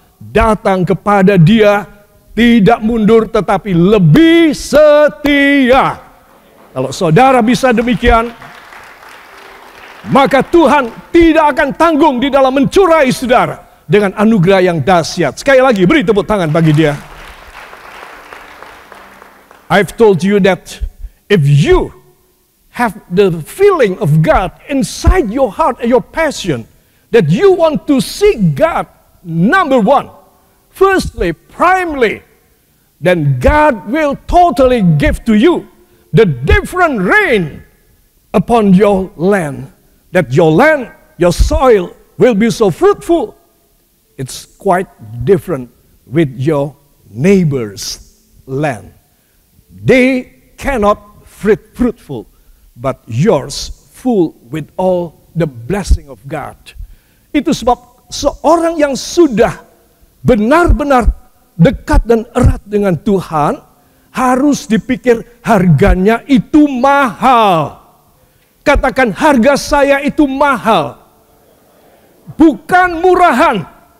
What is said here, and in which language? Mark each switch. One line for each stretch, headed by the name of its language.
Indonesian: Datang kepada Dia, tidak mundur tetapi lebih setia. Kalau saudara bisa demikian, maka Tuhan tidak akan tanggung di dalam mencurai saudara dengan anugerah yang dahsyat. Sekali lagi beri tepuk tangan bagi dia.
English: I've told you that if you have the feeling of God inside your heart and your passion, that you want to seek God, number one, firstly, primarily, then God will totally give to you the different rain upon your land. That your land, your soil will be so fruitful. It's quite different with your neighbor's land. They cannot fruitful, but yours full with all the blessing of God.
Indonesian: Itu sebab seorang yang sudah benar-benar dekat dan erat dengan Tuhan, harus dipikir harganya itu mahal. Katakan, harga saya itu mahal, bukan murahan.